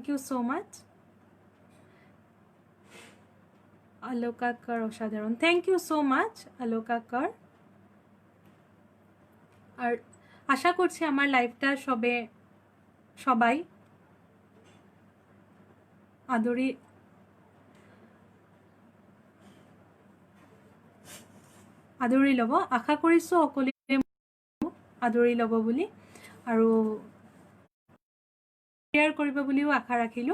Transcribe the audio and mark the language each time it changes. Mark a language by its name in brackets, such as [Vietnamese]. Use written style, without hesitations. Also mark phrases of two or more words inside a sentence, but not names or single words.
[English] so much. [Bangla] আলোকা কর অসাধারণ, [English] thank you so much [Bangla] আলোকা কর। আর আশা করছি আমার লাইফটা সবাই [Assamese] আদৰি ল'ব, আশা কৰিছোঁ সকলোৱে আদৰি ল'ব বুলি, আৰু শ্বেয়াৰ কৰিব বুলিও আশা ৰাখিলোঁ।